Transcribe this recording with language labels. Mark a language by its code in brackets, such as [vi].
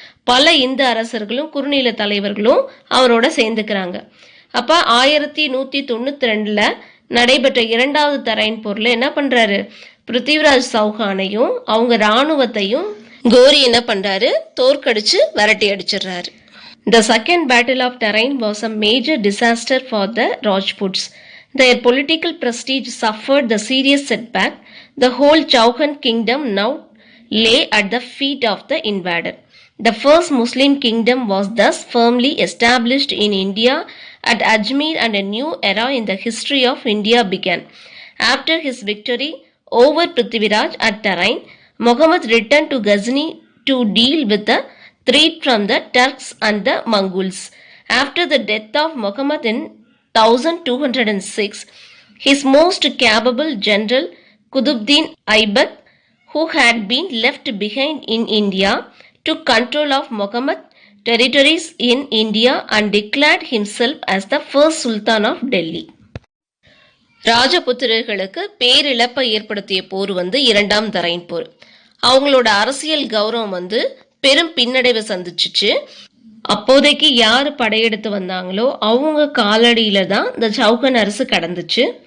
[ta] பல இந்து அரசர்களும் குறுநில தலைவர்களும் அவரோட சேர்ந்துக்கிறாங்க. அப்ப 1192 நடைபெற்ற இரண்டாவது தரைன் போர்ல என்ன பண்றாரு, பிருத்திவிராஜ் சௌஹானையும் அவங்க இராணுவத்தையும் கோரி என்ன பண்றாரு, தோற்கடிச்சு விரட்டி அடிச்சிடுறாரு. [en] The second battle of Tarain was a major disaster for the Rajputs. Their political prestige suffered the serious setback. The whole Chauhan kingdom now lay at the feet of the invader. The first Muslim kingdom was thus firmly established in India at Ajmer, and a new era in the history of India began. After his victory over Prithviraj at Tarain, Muhammad returned to Ghazni to deal with the threat from the Turks and the Mongols. After the death of Muhammad in 1206, his most capable general Qutbuddin Aibak, who had been left behind in India, took control of Muhammad territories in India and declared himself as the first Sultan of Delhi. [ta] ராஜபுத்திரர்களுக்கு பேரிழப்பை ஏற்படுத்திய போர் வந்து இரண்டாம் தரைன் போர். அவங்களோட அரசியல் கௌரவம் வந்து பெரும் பின்னடைவை சந்திச்சுச்சு. அப்போதைக்கு யாரு படையெடுத்து வந்தாங்களோ அவங்க காலடியில தான் இந்த சௌஹன் அரசு கடந்துச்சு.